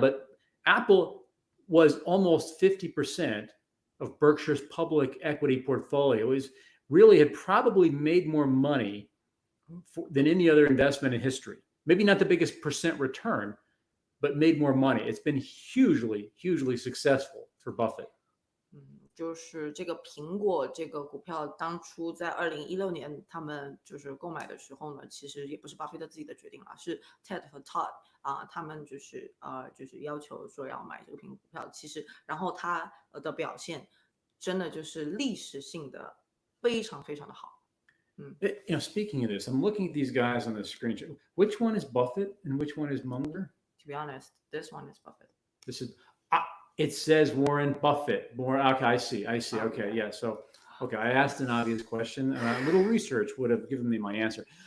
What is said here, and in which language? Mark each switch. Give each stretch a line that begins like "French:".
English: But Apple was almost 50% of Berkshire's public equity portfolio. It really had probably made more money than any other investment in history. Maybe not the biggest percent return, but made more money. It's been hugely, hugely successful for Buffett.
Chinese: 就是这个苹果这个股票，当初在2016年他们就是购买的时候呢，其实也不是巴菲特自己的决定啦，是 Ted 和 Todd 他们就是要求说要买这个苹果股票。其实，然后它的表现真的就是历史性的非常非常的好。
English: Speaking of this, I'm looking at these guys on the screen. Which one is Buffett and which one is Munger? To be honest, this one is Buffett. This is it says Warren Buffett. Okay, I see. Okay, yeah. So, okay, I asked an obvious question. A little research would have given me my answer.